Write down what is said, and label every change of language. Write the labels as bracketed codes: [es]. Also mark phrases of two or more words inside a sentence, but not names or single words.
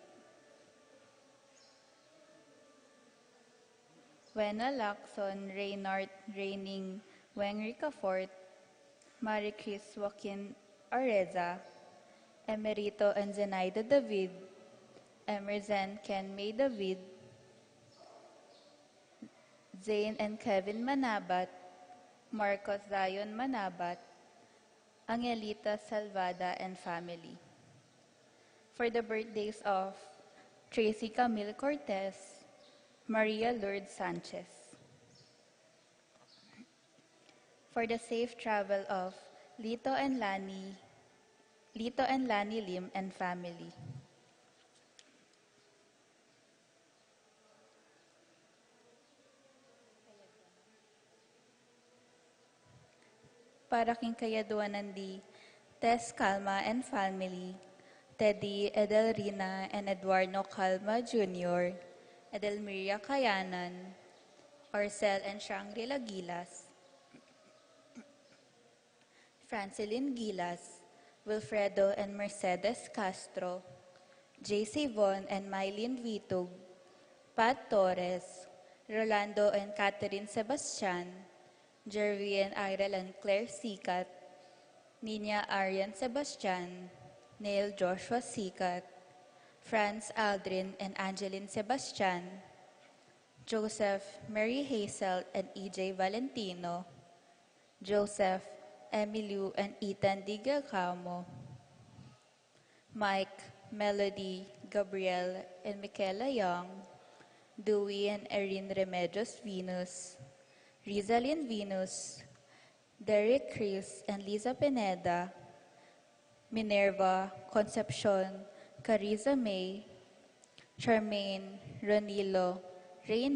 [en] Wena Lacson, Reynard Raining, Weng Ricafort, Marie Chris Joaquin Areza, Emerito and Zenaida David, Emerson Ken May David, Zane and Kevin Manabat, Marcos Zion Manabat, Angelita Salvada and family. For the birthdays of Tracy Camille Cortez, Maria Lourdes Sanchez. For the safe travel of Lito and Lani Lim and family. [pam] Para king kayaduanan di Tess Calma [en] and family, [pam] Teddy Edelrina and Eduardo Calma Jr., Edelmiria Cayanan, Orcel and Shangri-La Gilas, Francilyn Gilas, Wilfredo and Mercedes Castro, JC Von and Mylene Vitug, Pat Torres, Rolando and Catherine Sebastian, Jervy and Irel and Claire Sikat, Nina Arian Sebastian, Neil Joshua Sikat, Franz Aldrin and Angeline Sebastian, Joseph, Mary Hazel and EJ Valentino, Joseph, Emilio and Ethan Digacamo, Mike, Melody, Gabriel, and Michaela Young, Dewey and Erin Remedios Venus, Rizalyn Venus, Derek Chris and Liza Pineda, Minerva, Concepcion, Carissa May, Charmaine, Ronilo, Rain